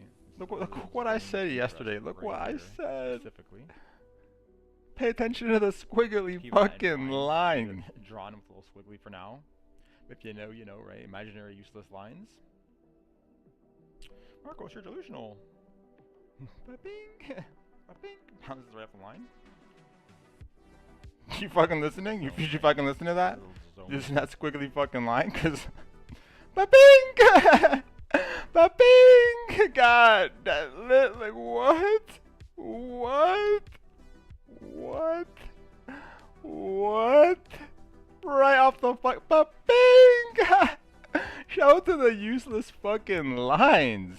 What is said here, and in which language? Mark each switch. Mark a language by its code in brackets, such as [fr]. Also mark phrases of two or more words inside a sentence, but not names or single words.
[en] look what I said yesterday. Look what I said. Specifically. Pay attention to the squiggly Keep that in fucking mind. line. Drawn with a little squiggly for now. If you know, you know, right? Imaginary useless lines. Marcos, you're delusional. Ba-bing! Ba-bing! Bounces right off the line. You fucking listening? You fucking listen to that? Zone. Using that squiggly fucking line? Cause ba-bing! Ba-bing! God, that lit, like what? What? What? What? Right off the fuck, ba-bing! Shout out to the useless fucking lines.